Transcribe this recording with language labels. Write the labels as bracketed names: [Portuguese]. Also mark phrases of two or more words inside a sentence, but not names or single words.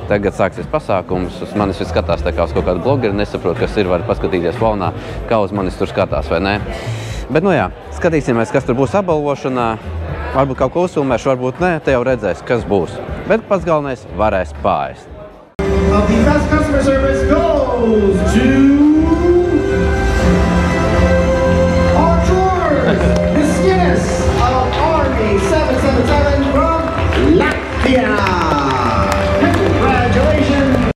[Latvian] Tagad sāksies pasākums, uz manis viss skatās tā kā uz kaut kādu blogeri, nesaprot, kas ir, var paskatīties fonā, kā uz manis tur skatās vai nē. Bet nu jā, skatīsimies, kas tur būs apbalvošanā, varbūt kaut ko uzfilmēšu, varbūt nē, te jau redzēs, kas būs. Bet pats galvenais varēs pāriest. [English] The best customer service goes to Miss Guinness of Army 777 from Latvia. Congratulations.